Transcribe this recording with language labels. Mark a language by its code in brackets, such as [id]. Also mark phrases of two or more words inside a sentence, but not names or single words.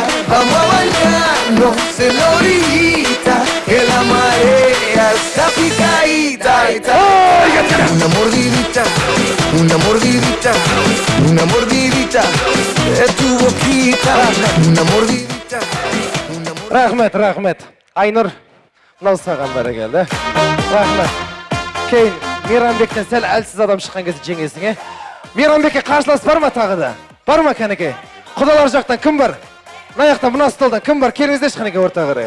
[es] Vamos a bañarnos en la orillita, que la marea está picadita. Una mordidita, de tu boquita. Una mordidita. [kk] Рахмет. Айнұр, мынау саған бәрекелді. Рахмет. Кейін Мейрамбектен сәл әлсіз адам шыққан кезде жеңесің, Мейрамбекке қарсылас бар ма тағы да? Бар ма кәнеке? Құдалар жақтан кім бар? Мына жақтан, мына столдан кім бар? Келіңіздерші кәнеке орта қарай.